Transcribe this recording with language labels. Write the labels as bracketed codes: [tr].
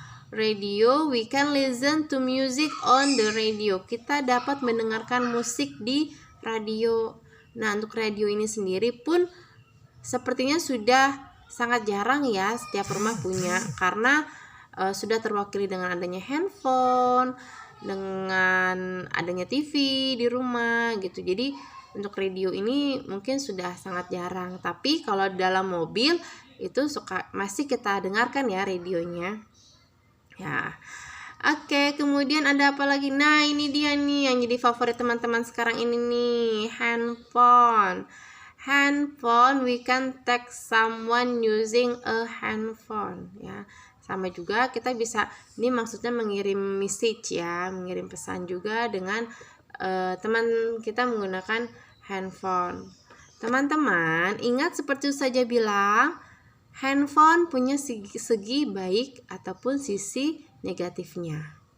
[en] Radio, we can listen to music on the radio. [id] Kita dapat mendengarkan musik di radio. Nah, untuk radio ini sendiri pun sepertinya sudah sangat jarang ya setiap rumah punya, karena sudah terwakili dengan adanya handphone, dengan adanya TV di rumah gitu. Jadi untuk radio ini mungkin sudah sangat jarang. Tapi kalau dalam mobil itu masih kita dengarkan ya radionya. Ya, oke, kemudian ada apa lagi? Nah, ini dia nih yang jadi favorit teman-teman sekarang ini nih, handphone. [en] Handphone, we can text someone using a handphone. [id] Ya, sama juga kita bisa, ini maksudnya mengirim message ya, mengirim pesan juga dengan teman kita menggunakan handphone. Teman-teman, ingat seperti saja bilang, handphone punya segi baik ataupun sisi negatifnya.